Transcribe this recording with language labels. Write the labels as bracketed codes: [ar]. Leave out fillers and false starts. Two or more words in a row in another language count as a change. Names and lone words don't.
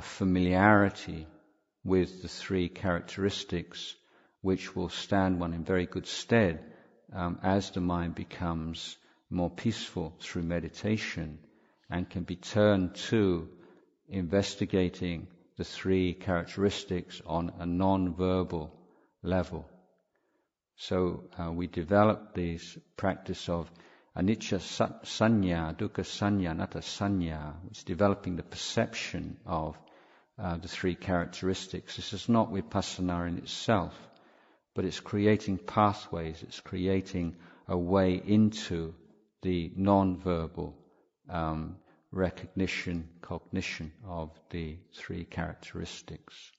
[en] familiarity with the three characteristics, which will stand one in very good stead as the mind becomes more peaceful through meditation and can be turned to investigating the three characteristics on a non-verbal level. So we develop this practice of [pi] anicca sanya, dukkha sanya, anatta sanya, [en] which is developing the perception of the three characteristics. This is not vipassana in itself, but it's creating pathways, it's creating a way into the non-verbal recognition, cognition of the three characteristics.